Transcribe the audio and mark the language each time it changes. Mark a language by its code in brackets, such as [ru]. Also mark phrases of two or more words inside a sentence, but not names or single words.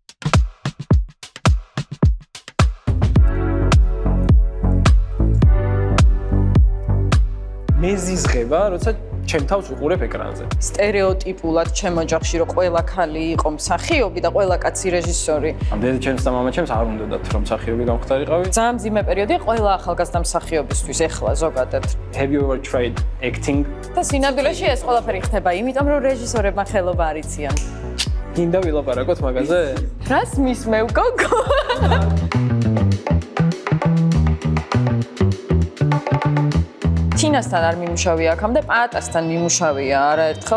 [ka] მე ზიზღება, როცა ჩემ თავს უყურებ ეკრანზე. სტერეოტიპულად ჩემ ოჯახში რომ ყველა ქალი იყო მსახიობი და ყველა კაცი რეჟისორი. დედა ჩემს და მამა ჩემს არ უნდათ რომ მსახიობი გამხდარიყავი. ძალიან მძიმე პერიოდი ყველა ახალგაზრდა მსახიობისთვის ეხლა ზოგადად. [en] Have you ever tried acting? [ka] და სინამდვილეში ეს ყველაფერი ხდება, იმიტომ რომ რეჟისორებმა ხელობა არ იციან. გინდა ვილაპარაკოთ მაგაზე? რას მისმევ, გოგო? თინასთან არ მიმუშავია აქამდე, პატასთან მიმუშავია არაერთხელ.